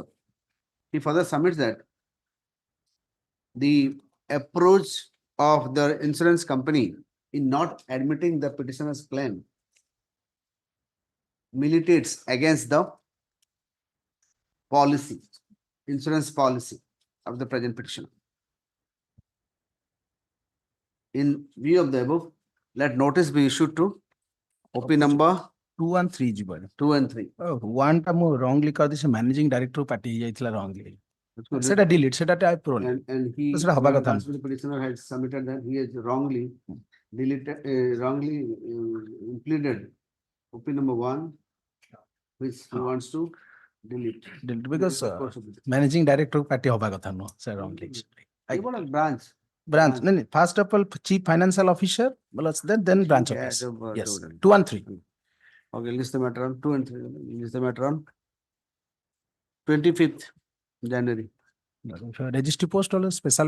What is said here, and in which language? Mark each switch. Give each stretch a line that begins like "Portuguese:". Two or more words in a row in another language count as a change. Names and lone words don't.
English: He further submits that the approach of the insurance company in not admitting the petitioner's claim militates against the policy, insurance policy of the present petitioner. In view of the above, let notice be issued to OP number 2 and 3 ଯିବ 2 and 3.
Odia: one ଟା ମୁଁ wrongly କରିଦେଇଛି
English: managing director party
Odia: ହେଇଯାଇଥିଲା wrongly ସେଟା delete ସେଟା type pro
English: And he,
Odia: ସେଟା ହବା କଥା
English: once the petitioner has submitted that he has wrongly deleted, wrongly pleaded OP number 1, which he wants to delete. delete because Of course, managing director
Odia: ପାର୍ଟି ହବା କଥା ନୁହଁ ସେ wrongly
English: what a branch. branch no, first of all chief financial officer then branch Yeah, office yes the- 2 and 3 Okay, list the matter on 2 and 3. List the matter on 25th January. registry post or special